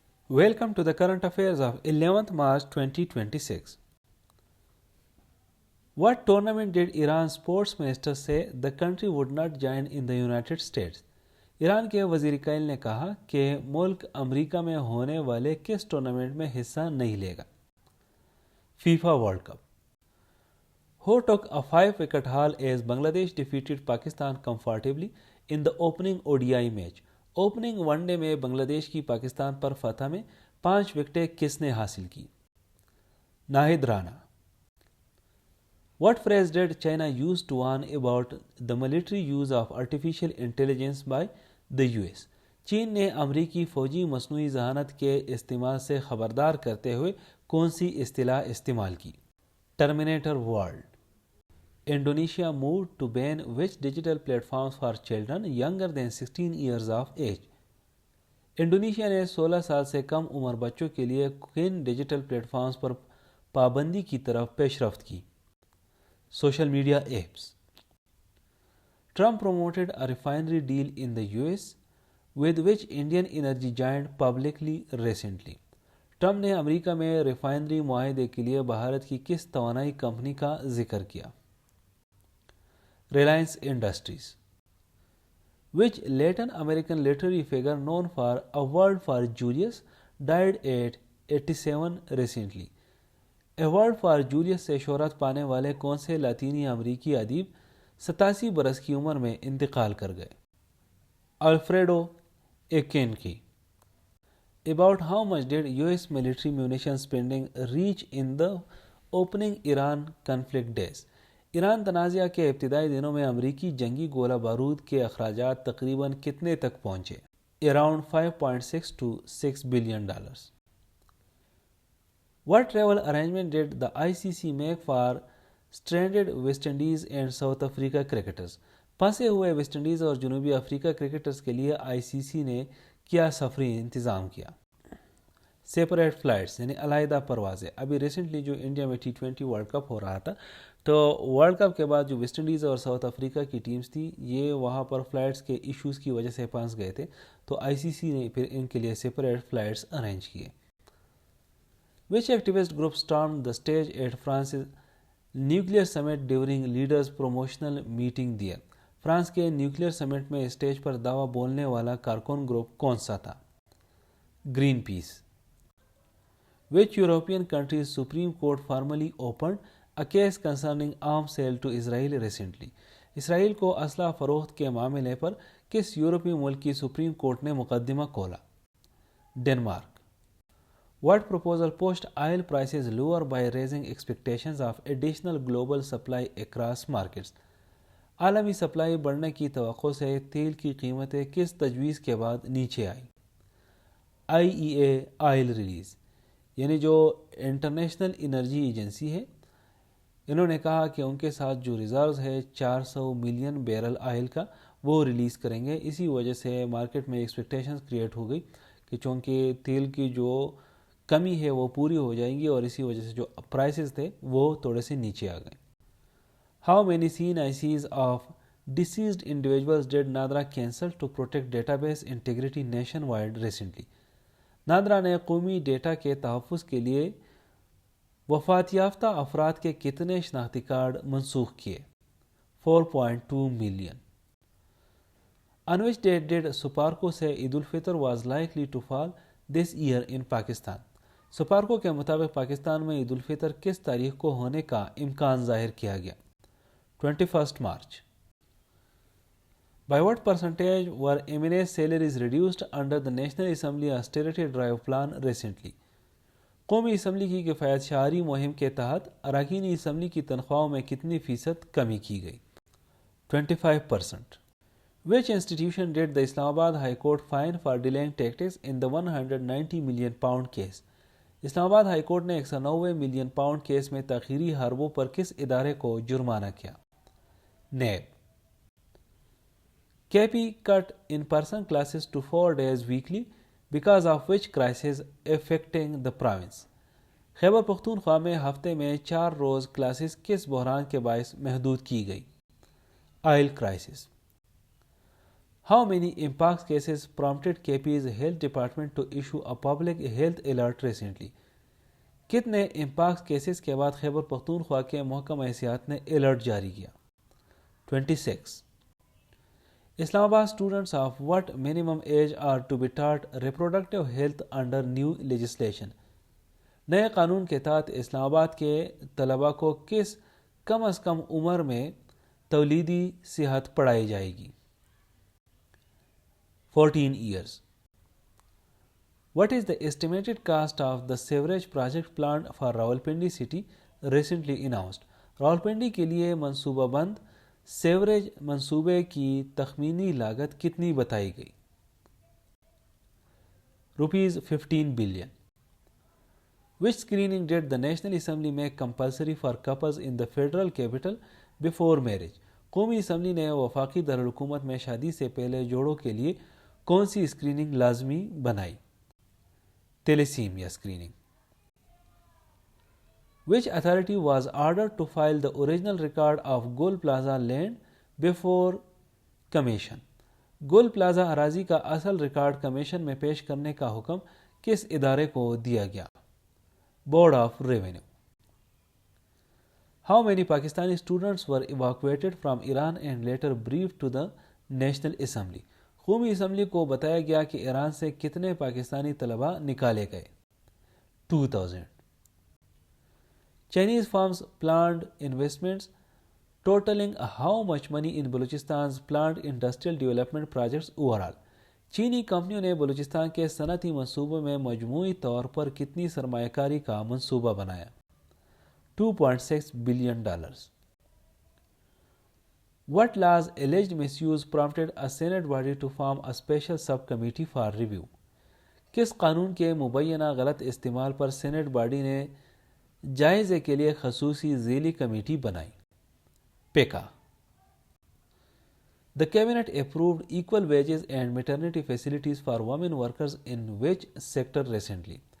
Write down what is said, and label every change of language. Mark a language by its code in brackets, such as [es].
[en] Welcome to the current affairs of 11th March 2026. What tournament did Iran's sports minister say the country would not join in the United States? [ur] Iran کے وزیر کائل نے کہا کہ ملک امریکہ میں ہونے والے کس ٹورنامنٹ میں حصہ نہیں لے گا. FIFA world cup. [en] Who took a 5-wicket haul as Bangladesh defeated Pakistan comfortably in the opening ODI match? [ur] Opening one day میں بنگلہ دیش کی پاکستان پر فتح میں 5 وکٹیں کس نے حاصل کی؟ Nahid Rana. [en] What phrase did China use to warn about the military use of artificial intelligence by the US? [ur] چین نے امریکی فوجی مصنوعی ذہانت کے استعمال سے خبردار کرتے ہوئے کون سی اصطلاح استعمال کی؟ Terminator world. [en] Indonesia moved to ban which digital platforms for children younger than 16 years of age? [ur] Indonesia نے 16 سال سے کم عمر بچوں کے لیے کن ڈیجیٹل پلیٹ فارمز پر پابندی کی طرف پیش رفت کی؟ Social media apps. [en] Trump promoted a refinery deal in the US with which Indian energy giant publicly recently? [ur] Trump نے امریکہ میں ریفائنری معاہدے کے لیے بھارت کی کس توانائی کمپنی کا ذکر کیا؟ Reliance industries. [en] Which Latin American literary figure known for A Word for Julius died at 87 recently? [ur] A Word for Julius سے شہرت پانے والے کون سے لاطینی امریکی ادیب 87 برس کی عمر میں انتقال کر گئے؟ Alfredo ایکینکی. [en] About how much did US military munition spending reach in the opening Iran conflict days? [ur] Iran تنازعہ کے ابتدائی دنوں میں امریکی جنگی گولہ بارود کے اخراجات تقریباً کتنے تک پہنچے؟ Around 5.6 [en] to 6 billion dollars. What travel arrangement did the ICC make for stranded West Indies and South Africa cricketers? [ur] پھنسے ہوئے ویسٹ انڈیز اور جنوبی افریقہ کرکٹرز کے لیے ICC نے کیا سفری انتظام کیا؟ سیپریٹ فلائٹس یعنی علیحدہ پروازیں. ابھی ریسنٹلی جو انڈیا میں T20 ورلڈ کپ ہو رہا تھا تو ورلڈ کپ کے بعد جو ویسٹ انڈیز اور ساؤتھ افریقہ کی ٹیمز تھی یہ وہاں پر فلائٹس کے ایشوز کی وجہ سے پھنس گئے تھے تو ICC نے پھر ان کے لیے سیپریٹ فلائٹس ارینج کیے. [en] Which activist group stormed the stage at France's nuclear summit during leaders' promotional meeting there? [ur] France کے نیوکلیئر سمٹ میں اسٹیج پر دعویٰ بولنے والا کارکن گروپ کون سا تھا؟ Green piece. [en] Which European country's Supreme Court formally opened a case concerning arms sale to Israel recently? [ur] اسرائیل کو اسلحہ فروخت کے معاملے پر کس یورپی ملک کی سپریم کورٹ نے مقدمہ کھولا؟ Denmark. [en] What proposal pushed oil prices lower by raising expectations of additional global supply across markets? [ur] عالمی سپلائی بڑھنے کی توقع سے تیل کی قیمتیں کس تجویز کے بعد نیچے آئیں؟ IEA oil release. یعنی جو انٹرنیشنل انرجی ایجنسی ہے انہوں نے کہا کہ ان کے ساتھ جو ریزروز ہے 400 ملین بیرل آئل کا وہ ریلیز کریں گے. اسی وجہ سے مارکیٹ میں ایکسپیکٹیشنز کریٹ ہو گئی کہ چونکہ تیل کی جو کمی ہے وہ پوری ہو جائیں گی اور اسی وجہ سے جو پرائسز تھے وہ تھوڑے سے نیچے آ گئے. [en] How many CNICs of deceased individuals did Nadra cancel to protect database integrity nationwide recently? [ur] NADRA نے قومی ڈیٹا کے تحفظ کے لیے وفات یافتہ افراد کے کتنے شناختی کارڈ منسوخ کیے؟ 4.2 million. [en] On which date did [ur] SUPARCO سے [en] Eid al-Fitr was likely to fall this year in Pakistan? [ur] SUPARCO کے مطابق پاکستان میں عید الفطر کس تاریخ کو ہونے کا امکان ظاہر کیا گیا؟ 21 March. [en] By what percentage were MNA's salaries reduced under the National Assembly Austerity Drive plan recently? [ur] قومی اسمبلی کی کفایت شعاری مہم کے تحت اراکین اسمبلی کی تنخواہوں میں کتنی فیصد کمی کی گئی؟ 25%. [en] Which institution did the Islamabad High Court fine for delaying tactics in the 190 million pound case? [ur] اسلام آباد ہائی کورٹ نے 190 ملین پاؤنڈ کیس میں تاخیری حربوں پر کس ادارے کو جرمانہ کیا؟ NAB. [en] KP cut in-person classes to 4 days weekly because of which crisis affecting the province? [ur] Khyber Pakhtunkhwa میں ہفتے میں 4 روز کلاسز کس بحران کے باعث محدود کی گئی؟ Oil crisis. [en] How many mpox cases prompted KP's health department to issue a public health alert recently? [ur] کتنے امپاکس کیسز کے بعد خیبر پختونخوا کے محکمہ صحت نے الرٹ جاری کیا؟ 26. [en] Islamabad students of what minimum age are to be taught reproductive health under new legislation? [ur] نئے قانون کے تحت اسلام آباد کے طلباء کو کس کم از کم عمر میں تولیدی صحت پڑھائی جائے گی؟ [en] 14 years. What is the estimated cost of the sewerage project planned for Rawalpindi city recently announced? [ur] Rawalpindi کے لیے منصوبہ بند سیوریج منصوبے کی تخمینی لاگت کتنی بتائی گئی؟ [en] ₹15 billion. Which screening did the National Assembly make compulsory for couples in the federal capital before marriage? [ur] قومی اسمبلی نے وفاقی دارالحکومت میں شادی سے پہلے جوڑوں کے لیے کون سی اسکریننگ لازمی بنائی؟ تیلیسیمیا screening. [en] Which authority was ordered to file the original record of Gol Plaza land before commission? [ur] Goal plaza اراضی کا اصل ریکارڈ کمیشن میں پیش کرنے کا حکم کس ادارے کو دیا گیا؟ Board of revenue. [en] How many Pakistani students were evacuated from Iran and later briefed to the National Assembly? [ur] قومی اسمبلی کو بتایا گیا کہ ایران سے کتنے پاکستانی طلباء نکالے گئے؟ 2000. [en] Chinese firms planned investments totaling how much money in Balochistan's planned industrial development projects overall? [ur] چینی کمپنیوں نے بلوچستان کے صنعتی منصوبوں میں مجموعی طور پر کتنی سرمایہ کاری کا منصوبہ بنایا؟ [en] $2.6 billion. What laws alleged misuse prompted a Senate body to form a special subcommittee for review? [ur] کس قانون کے مبینہ غلط استعمال پر سینٹ باڈی نے جائزے کے لیے خصوصی ذیلی کمیٹی بنائی؟ پیکا. [en] The cabinet approved equal wages and maternity facilities for women workers in which sector recently?